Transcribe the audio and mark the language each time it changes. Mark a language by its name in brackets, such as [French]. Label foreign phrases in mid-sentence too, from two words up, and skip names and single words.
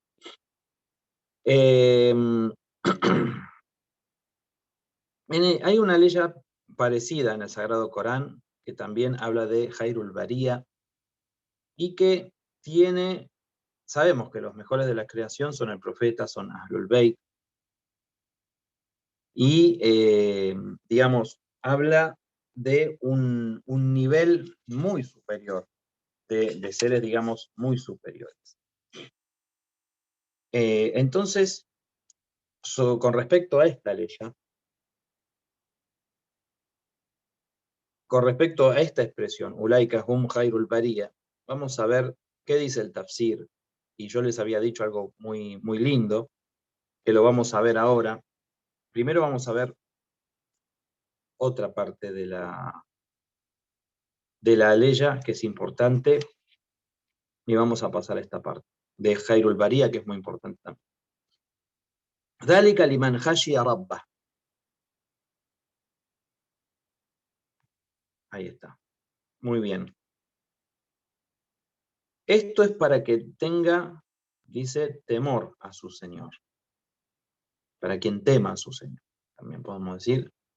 [Spanish] Hay una ley parecida en el Sagrado Corán, que también habla de [Arabic] خير البرية, [Spanish] y que sabemos que los mejores de la creación son el profeta, son [Arabic] أهل البيت, [Spanish] y digamos, habla de un nivel muy superior, de seres, digamos, muy superiores. Entonces, con respecto a esta ley, con respecto a esta expresión, [Arabic] أولئك هم خير البرية, [Spanish] vamos a ver qué dice el tafsir. Y yo les había dicho algo muy, muy lindo, que lo vamos a ver ahora. Primero vamos a ver otra parte de la leya, que es importante, y vamos a pasar a esta parte de [Arabic] خير البرية, [Spanish] que es muy importante también. [Arabic] ذلك لمن خشي ربه. [Spanish] Ahí está. Muy bien. Esto es para que tenga, dice, temor a su Señor. Para quien tema a su Señor. También podemos decir.